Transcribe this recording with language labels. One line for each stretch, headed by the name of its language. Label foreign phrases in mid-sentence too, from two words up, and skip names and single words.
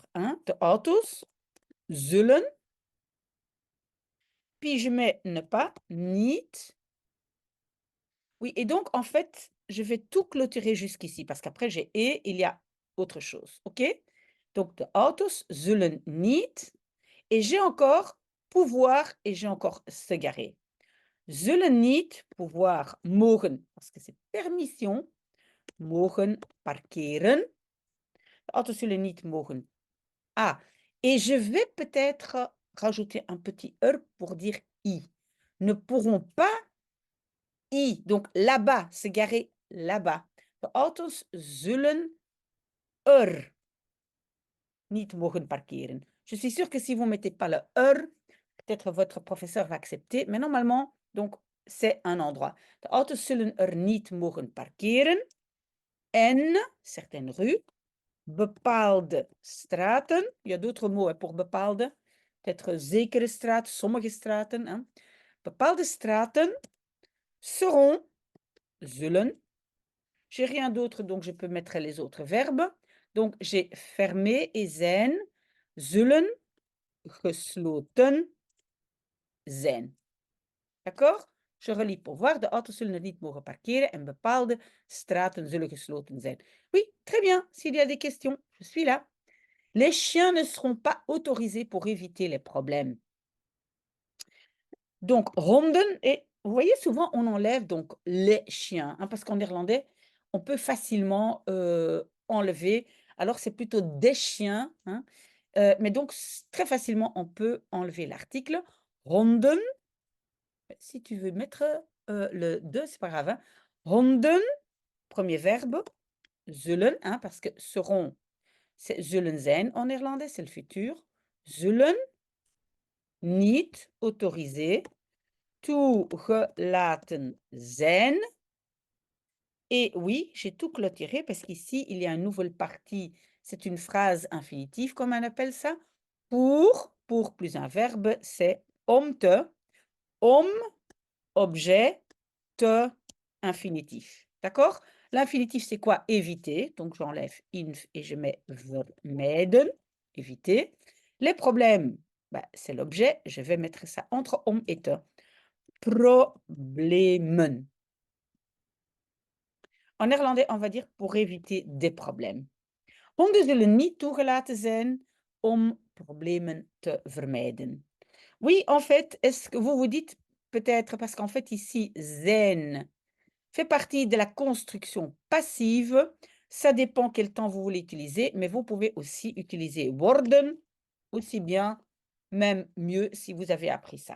French: Hein?
Dutch: De autos zullen.
French: Puis je mets ne pas, niet. Oui, et donc, en fait, je vais tout clôturer jusqu'ici parce qu'après, j'ai et, il y a autre chose. OK? Donc,
Dutch: de autos zullen niet.
French: Et j'ai encore pouvoir et j'ai encore se garer.
Dutch: Zullen niet,
French: pouvoir, mogen, parce que c'est permission,
Dutch: mogen parkeren. De auto's zullen niet mogen.
French: Ah, et je vais peut-être rajouter un petit er pour dire i. Ne pourront pas i, donc là-bas, se garer là-bas.
Dutch: De auto's zullen er niet mogen parkeren.
French: Je suis sûre que si vous ne mettez pas le er, peut-être votre professeur va accepter, mais normalement, donc, c'est un endroit.
Dutch: De auto's zullen er niet mogen parkeren.
French: En certaines rues,
Dutch: bepaalde straten.
French: Il y a d'autres mots pour bepaalde.
Dutch: Peut-être zekere straat, sommige straten. Hein. Bepaalde straten seront, zullen.
French: J'ai rien d'autre, donc je peux mettre les autres verbes. Donc, j'ai fermé et
Dutch: zijn, zullen, gesloten zijn.
French: D'accord? Je relis pour voir.
Dutch: De auto's zullen er niet mogen parkeren en bepaalde straten zullen gesloten zijn.
French: Oui, très bien. S'il y a des questions, je suis là. Les chiens ne seront pas autorisés pour éviter les problèmes. Donc, honden, et vous voyez, souvent, on enlève donc les chiens, hein, parce qu'en néerlandais, on peut facilement enlever. Alors, c'est plutôt des chiens, hein, mais donc, très facilement, on peut enlever l'article. Honden, si tu veux mettre le de, c'est pas grave. Hein. Honden, premier verbe, zullen, hein, parce que seront, c'est
Dutch: zullen zijn
French: en néerlandais, c'est le futur.
Dutch: Zullen, niet autorisé, toegelaten zijn.
French: Et oui, j'ai tout clôturé parce qu'ici, il y a une nouvelle partie. C'est une phrase infinitive, comme on appelle ça. Pour plus un verbe, c'est
Dutch: om te.
French: Om, objet, te, infinitif. D'accord? L'infinitif, c'est quoi? Éviter. Donc, j'enlève inf et je mets vermijden, éviter. Les problèmes, bah, c'est l'objet. Je vais mettre ça entre om et te. Problemen. En néerlandais, on va dire pour éviter des problèmes.
Dutch: Honden zullen niet toegelaten zijn om problemen te vermijden.
French: Oui, en fait, est-ce que vous vous dites peut-être, parce qu'en fait ici, zijn fait partie de la construction passive. Ça dépend quel temps vous voulez utiliser, mais vous pouvez aussi utiliser worden, aussi bien, même mieux si vous avez appris ça.